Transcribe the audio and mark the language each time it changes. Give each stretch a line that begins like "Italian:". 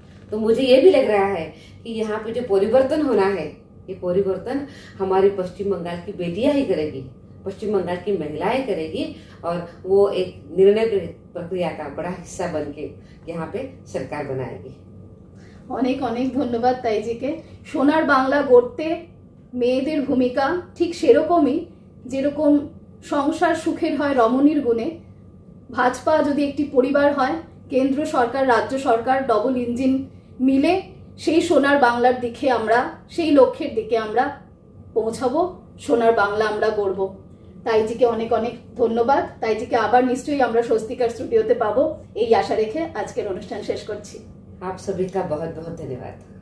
Hindi: तो मुझे ये भी लग रहा है कि यहाँ पे जो परिवर्तन होना है, ये परिवर्तन हमारी पश्चिम बंगाल की बेटियां ही करेगी, पश्चिम बंगाल की महिलाएं करेगी। और वो एक निर्णय प्रक्रिया का बड़ा हिस्सा बन के यहाँ पे सरकार बनाएगी।
Bangla: অনেক অনেক ধন্যবাদ তাইজিকে। সোনার বাংলা গড়তে মেয়েদের ভূমিকা ঠিক সেরকমই, যেরকম সংসার সুখের হয় রমণীর গুণে, ভাজপা যদি একটি পরিবার হয়, কেন্দ্র সরকার, রাজ্য সরকার ডবল ইঞ্জিন মিলে সেই সোনার বাংলার দিকে আমরা, সেই লক্ষ্যের দিকে আমরা পৌঁছাবো, সোনার বাংলা আমরা গড়ব। তাইজিকে অনেক অনেক ধন্যবাদ। তাইজিকে আবার নিশ্চয়ই আমরা স্বস্তিকার স্টুডিওতে পাবো, এই আশা রেখে আজকের অনুষ্ঠান শেষ করছি।
Hindi: आप सभी का बहुत बहुत धन्यवाद।